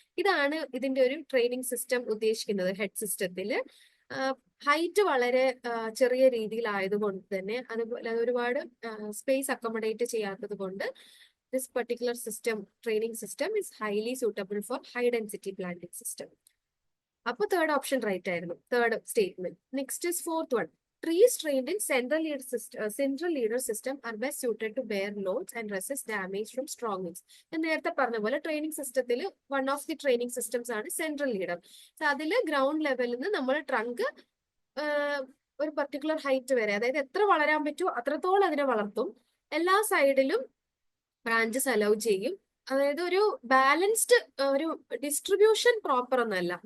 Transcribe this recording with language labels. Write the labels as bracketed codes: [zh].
[ml] ഇതാണ് ഇതിന്റെ ഒരു ട്രെയിനിങ് സിസ്റ്റം ഉദ്ദേശിക്കുന്നത്. ഹെഡ് സിസ്റ്റത്തില് ഹൈറ്റ് വളരെ ചെറിയ രീതിയിലായതുകൊണ്ട് തന്നെ, അതുപോലെ ഒരുപാട് സ്പേസ് അക്കോമഡേറ്റ് ചെയ്യാത്തത് കൊണ്ട് this particular system, training system is highly suitable for high density planting system. അപ്പൊ തേർഡ് ഓപ്ഷൻ റൈറ്റ് ആയിരുന്നു, third statement. Next is fourth one, [en] trees trained in central leader system are best suited to bear loads and resist damage from strong winds. [ml] ഞാൻ നേരത്തെ പറഞ്ഞ പോലെ training സിസ്റ്റത്തിൽ one of the training systems ആണ് central leader. അതിൽ ground ലെവലിൽ നിന്ന് നമ്മൾ ട്രങ്ക് ഒരു പർട്ടിക്കുലർ ഹൈറ്റ് വരെ, അതായത് എത്ര വളരാൻ പറ്റുമോ അത്രത്തോളം അതിനെ വളർത്തും. എല്ലാ സൈഡിലും ബ്രാഞ്ചസ് അലോ ചെയ്യും. അതായത് ഒരു ബാലൻസ്ഡ് ഒരു ഡിസ്ട്രിബ്യൂഷൻ പ്രോപ്പർ ഒന്നല്ല.